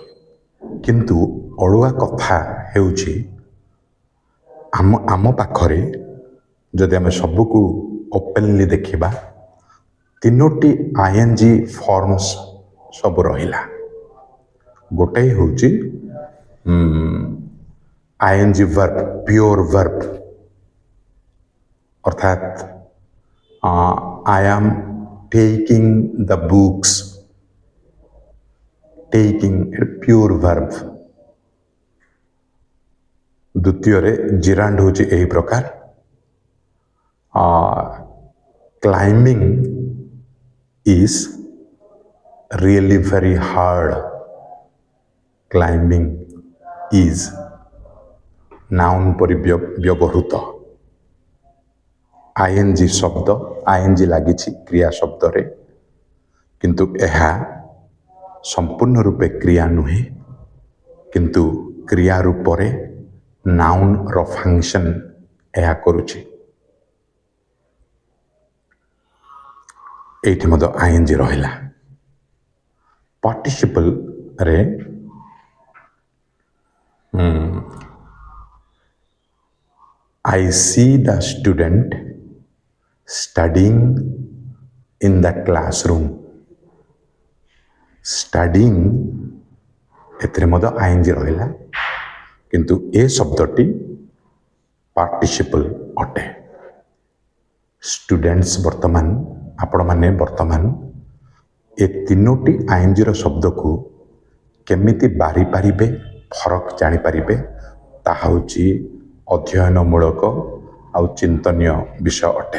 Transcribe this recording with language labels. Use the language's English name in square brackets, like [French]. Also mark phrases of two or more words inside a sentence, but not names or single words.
[Odia] କିନ୍ତୁ ଅଡ଼ୁଆ କଥା ହେଉଛି ଆମ ପାଖରେ ଯଦି ଆମେ ସବୁକୁ ଓପେନଲି ଦେଖିବା 3ଟି [English] ing forms [Odia] ସବୁ ରହିଲା। ଗୋଟାଇ ହେଉଛି [English] ing verb, pure verb, [Odia] ଅର୍ଥାତ୍ [English] I am taking the books, taking a pure verb। [Odia] ଦ୍ୱିତୀୟରେ ଜିରାଣ୍ଡ ହେଉଛି ଏହି ପ୍ରକାର, [English] climbing is really very hard, climbing is noun [Odia] ପରି ବ୍ୟବହୃତ। ଆଇଏନଜି ଶବ୍ଦ, ଆଇଏନଜି ଲାଗିଛି କ୍ରିୟା ଶବ୍ଦରେ, କିନ୍ତୁ ଏହା ସମ୍ପୂର୍ଣ୍ଣ ରୂପେ କ୍ରିୟା ନୁହେଁ, କିନ୍ତୁ କ୍ରିୟା ରୂପରେ [English] noun's function [Odia] ଏହା କରୁଛି। ଏଇଠି ମଧ୍ୟ ଆଇଏନଜି ରହିଲା। ପାର୍ଟିସିପଲରେ [English] I see the student studying in the classroom। [Odia] studying ଏଥିରେ ମଧ୍ୟ ଆଇଏନଜି ରହିଲା, କିନ୍ତୁ ଏ ଶବ୍ଦଟି ପାର୍ଟିସିପଲ ଅଟେ। ଷ୍ଟୁଡେଣ୍ଟସ୍ ଆପଣମାନେ ବର୍ତ୍ତମାନ ଏ 3ଟି ଆଇଏନଜିର ଶବ୍ଦକୁ କେମିତି ବାରିପାରିବେ, ଫରକ ଜାଣିପାରିବେ, ତାହା ହେଉଛି ଅଧ୍ୟୟନମୂଳକ ଆଉ ଚିନ୍ତନୀୟ ବିଷୟ ଅଟେ।